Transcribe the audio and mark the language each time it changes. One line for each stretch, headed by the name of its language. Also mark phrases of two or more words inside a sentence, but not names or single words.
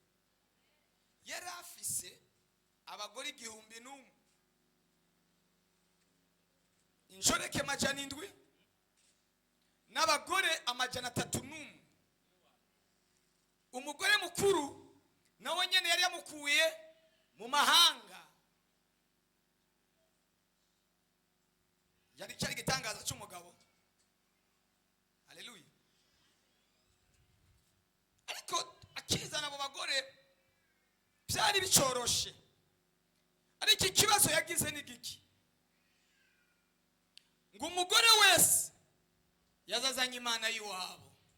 Rundi: Yari afise abagore 1,000 inshoreke 700 n'abagore 300. Umugore mukuru nawe nyene yari yamukuye mu mahanga. Yari cyari gitangaza cy'umugabo. Haleluya. Ariko akizana abo bagore byari ntibyari bicoroshe, ariko ikibazo yagize ni giki, ngo umugore wese yazazanye imana y'iwabo.